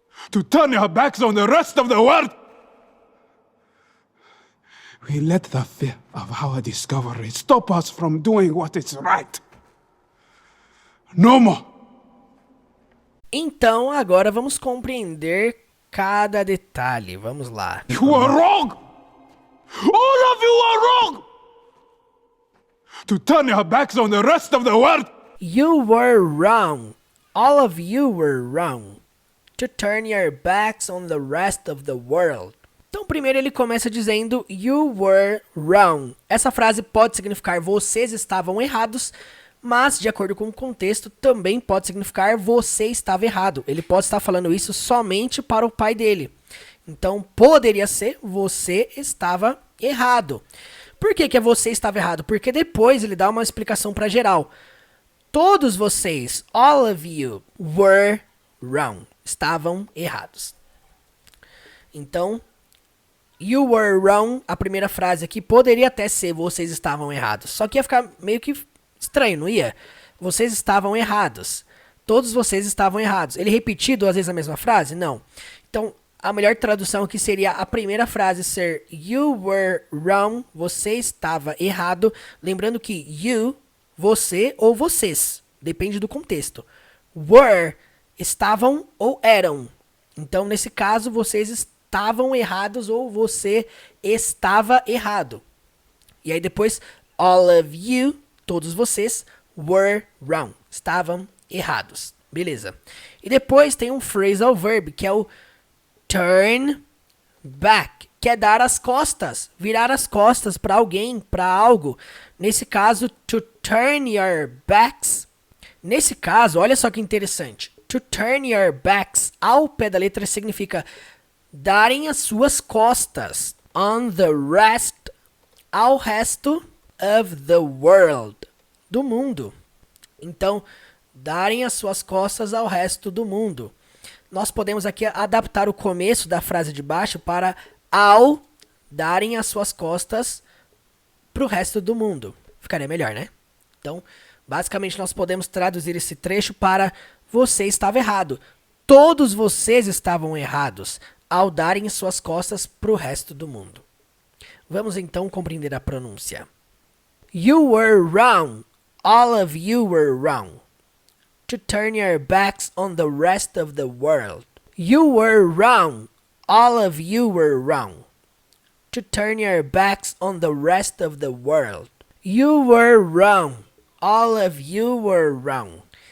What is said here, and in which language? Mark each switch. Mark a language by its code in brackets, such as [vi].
[en] To turn your backs on the rest of the world! We let the fear of our discovery stop us from doing what is right. No more! [pt] Então agora vamos compreender cada detalhe. Vamos lá. [en] You are wrong! All of you are wrong! To turn your backs on the rest of the world! You were wrong. All of you were wrong. To turn your backs on the rest of the world. [pt] Então primeiro ele começa dizendo [en] you were wrong. [pt] Essa frase pode significar vocês estavam errados, mas de acordo com o contexto também pode significar você estava errado. Ele pode estar falando isso somente para o pai dele. Então poderia ser você estava errado. Por que é você estava errado? Porque depois ele dá uma explicação para geral. Todos vocês, [en] all of you, were wrong. [pt] Estavam errados. Então, [en] you were wrong, [pt] a primeira frase aqui poderia até ser vocês estavam errados. Só que ia ficar meio que estranho, não ia? Vocês estavam errados. Todos vocês estavam errados. Ele repetiu duas vezes a mesma frase? Não. Então, a melhor tradução aqui seria a primeira frase ser [en] you were wrong, [pt] você estava errado. Lembrando que you, você ou vocês, depende do contexto. Were, estavam ou eram. Então, nesse caso, vocês estavam errados ou você estava errado. E aí depois, [en] all of you, [pt] todos vocês, [en] were wrong, [pt] estavam errados. Beleza. E depois tem um phrasal verb, que é o turn back, que é dar as costas, virar as costas para alguém, para algo. Nesse caso, [en] to turn your backs. [pt] Nesse caso, olha só que interessante. [en] To turn your backs, [pt] ao pé da letra, significa darem as suas costas [en] on the rest, [pt] ao resto [en] of the world, [pt] do mundo. Então, darem as suas costas ao resto do mundo. Nós podemos aqui adaptar o começo da frase de baixo para ao darem as suas costas para o resto do mundo. Ficaria melhor, né? Então, basicamente nós podemos traduzir esse trecho para você estava errado. Todos vocês estavam errados ao darem suas costas para o resto do mundo. Vamos então compreender a pronúncia. [en] You were wrong. All of you were wrong. To turn your backs on the rest of the world. You were wrong. All of you were wrong. To turn your backs on the rest of the world. You were wrong. All of you were wrong.